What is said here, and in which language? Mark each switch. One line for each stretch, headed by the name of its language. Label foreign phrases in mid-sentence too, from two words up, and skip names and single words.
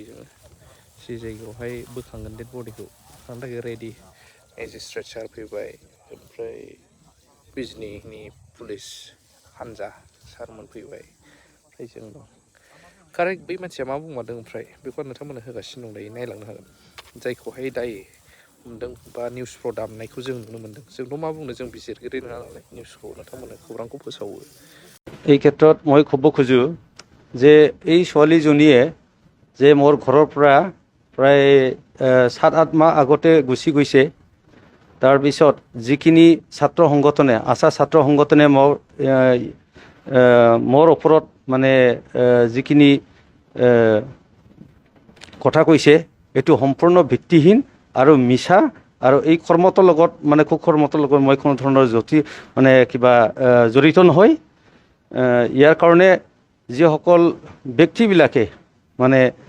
Bodo: जोङो जि जायगायावहाय बोखांगोन डेड बडिखौ बोखांनो थाखाय रेडि मेजिस्ट्रेट सार फैबाय ओमफ्राय बिजनीनि पुलिस हानजा सारमोन फैबाय ओमफ्राय जों दं कारेक्ट बै मानसिया मा बुंमारदों ओमफ्राय बेखौ नोंथांमोना होगासिनो दं दायो नायलांनो हागोन जायखौहाय दायो हमदों बा निउसफ्राव दामनायखौ जों नुनो मोन्दों जोंथ' मा बुंनो जों बिजिरगिरि नङा नालाय निउसखौ नोंथांमोना खौरांखौ फोसावो
Assamese: এই ক্ষেত্ৰত মই ক'ব খোজোঁ যে এই ছোৱালীজনীয়ে যে মোৰ ঘৰৰ পৰা প্ৰায় 7-8 মাহ আগতে গুচি গৈছে তাৰপিছত যিখিনি ছাত্ৰ সংগঠনে আশা ছাত্ৰ সংগঠনে মোৰ ওপৰত মানে যিখিনি কথা কৈছে এইটো সম্পূৰ্ণ ভিত্তিহীন আৰু মিছা আৰু এই কৰ্মটোৰ লগত মানে কুকৰ্মটোৰ লগত মই কোনো ধৰণৰ মানে কিবা জড়িত নহয় ইয়াৰ কাৰণে যিসকল ব্যক্তিবিলাকে মানে